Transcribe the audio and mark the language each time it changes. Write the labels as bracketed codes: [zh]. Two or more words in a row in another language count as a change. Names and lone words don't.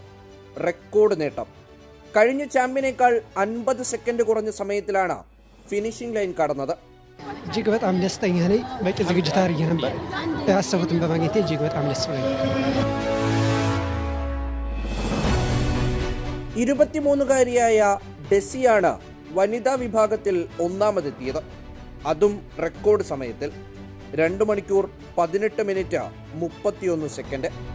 [ml] റെക്കോർഡ് നേട്ടം. കഴിഞ്ഞ ചാമ്പ്യനേക്കാൾ 50 സെക്കൻഡ് കുറഞ്ഞ സമയത്തിലാണ് ഫിനിഷിംഗ് ലൈൻ കടന്നത്. [am] እጅግ በጣም ደስተኛ ነኝ። በቂ ዝግጅት አድርጌ ነበር። ያሰቡትን በማግኘቴ እጅግ በጣም ደስ ብሎኛል። [ml] 23-കാരിയായ ഡെസിയാണ് വനിതാ വിഭാഗത്തിൽ ഒന്നാമതെത്തിയത്. അതും റെക്കോർഡ് സമയത്തിൽ 2 മണിക്കൂർ 18 മിനിറ്റ് 31 സെക്കൻഡ്.